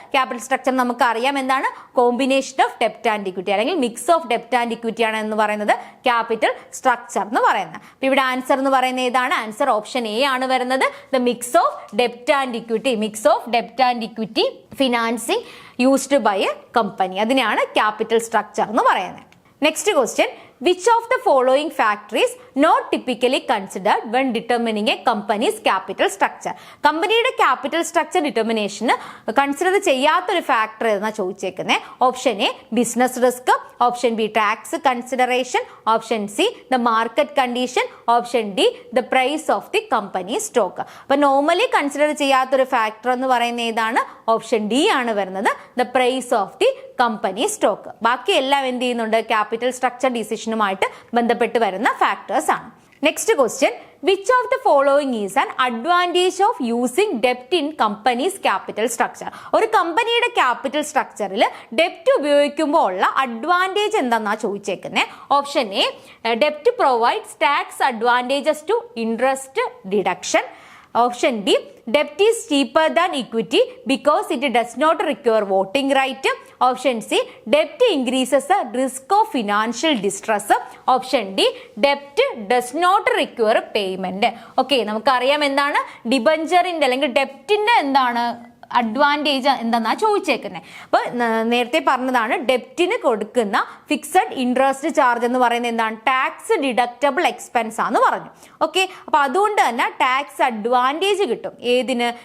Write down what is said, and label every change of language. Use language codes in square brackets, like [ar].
[ml] Capital structure നമുക്ക് അറിയാം എന്താണ്? കോമ്പിനേഷൻ ഓഫ് ഡെപ്റ്റ് ആൻഡ് ഇക്വിറ്റി അല്ലെങ്കിൽ മിക്സ് ഓഫ് ഡെപ്റ്റ് ആൻഡ് ഇക്വിറ്റി ആണ് എന്ന് പറയുന്നത് ക്യാപിറ്റൽ സ്ട്രക്ചർ എന്ന് പറയുന്നത്. അപ്പൊ ഇവിടെ ആൻസർ എന്ന് പറയുന്നത് ഏതാണ്? ആൻസർ ഓപ്ഷൻ എ ആണ് വരുന്നത്, the mix of ഡെപ്റ്റ് and equity. Mix of ഡെപ്റ്റ് and equity financing used by A company, അതിനെയാണ് ക്യാപിറ്റൽ സ്ട്രക്ചർ എന്ന് പറയുന്നത്. [en] Next question, which of the following factor is not typically considered when determining a company's capital structure? [ml] കമ്പനിയുടെ capital structure ഡിറ്റർമിനേഷന് consider ചെയ്യാത്തൊരു factor എന്നാ ചോദിച്ചേക്കുന്നത്. [en] Option A, business risk. Option B, tax consideration. Option C, the market condition. Option D, the price of the company stock. [ml] അപ്പൊ normally consider ചെയ്യാത്തൊരു factor എന്ന് പറയുന്നത് ഏതാണ്? Option D ആണ് വരുന്നത്, the price of the company stock. ബാക്കി എല്ലാം എന്ത് ചെയ്യുന്നുണ്ട്? ക്യാപിറ്റൽ സ്ട്രക്ചർ ഡിസിഷനുമായിട്ട് ബന്ധപ്പെട്ട് വരുന്ന ഫാക്ടേഴ്സ് ആണ്. [en] Next question, which of the following is an advantage of using ഡെപ്റ്റ് in companies capital structure? [ml] ഒരു കമ്പനിയുടെ ക്യാപിറ്റൽ സ്ട്രക്ചറിൽ ഡെപ്റ്റ് ഉപയോഗിക്കുമ്പോൾ ഉള്ള advantage എന്താണെന്നാ ചോദിച്ചേക്കുന്നത്. [en] Option A, ഡെപ്റ്റ് provides tax advantages to interest deduction. Option D, debt is cheaper than equity because it does not require voting right. Option C, debt increases the risk of financial distress. Option D, debt does not require payment. [ml] Okay, നമുക്കറിയാം എന്താണ് ഡിബഞ്ചറിന്റെ അല്ലെങ്കിൽ ഡെപ്റ്റിന്റെ എന്താണ് advantage എന്താന്നാ ചോദിച്ചേക്കുന്നത്. അപ്പൊ നേരത്തെ പറഞ്ഞതാണ് ഡെപ്റ്റിന് കൊടുക്കുന്ന fixed interest charge എന്ന് പറയുന്നത് എന്താണ്? ടാക്സ് ഡിഡക്റ്റബിൾ എക്സ്പെൻസ് ആണെന്ന് പറഞ്ഞു. ഓക്കെ, അപ്പൊ അതുകൊണ്ട് തന്നെ ടാക്സ് അഡ്വാൻറ്റേജ് കിട്ടും ഏതിന്?